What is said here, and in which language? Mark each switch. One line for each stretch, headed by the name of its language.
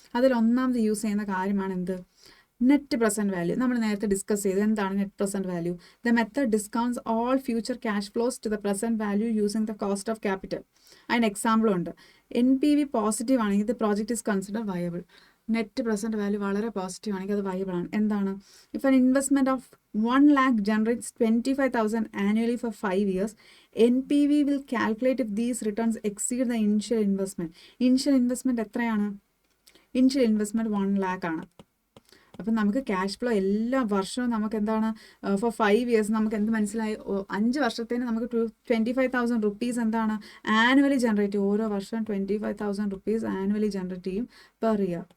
Malayalam: അതിൽ ഒന്നാമത് യൂസ് ചെയ്യുന്ന കാര്യമാണ് എന്ത്? Net present value. നമ്മൾ നേരത്തെ ഡിസ്കസ് ചെയ്ത് എന്താണ് net present value?
English: The method discounts all future cash flows to the present value using the cost of capital.
Malayalam: അതിന് എക്സാമ്പിളും ഉണ്ട്. NPV പോസിറ്റീവ് ആണെങ്കിൽ
English: The project is consider viable.
Malayalam: Net present value വളരെ positive ആണെങ്കിൽ അത് viable ആണ്. എന്താണ്?
English: If an investment of 1 lakh generates 25,000 annually for 5 years, NPV will calculate if these returns exceed the initial investment.
Malayalam: Initial investment എത്രയാണ്? Initial investment 1 lakh ആണ്. അപ്പം നമുക്ക് cash flow എല്ലാ വർഷവും നമുക്ക് എന്താണ് ഫോർ 5 years നമുക്ക് എന്ത് മനസ്സിലായി? 5 വർഷത്തേന് നമുക്ക് 25,000 rupees എന്താണ് ആനുവലി ജനറേറ്റ് ചെയ്യും. ഓരോ വർഷവും 25,000 rupees ആനുവലി ജനറേറ്റ് ചെയ്യും പെർ ഇയർ.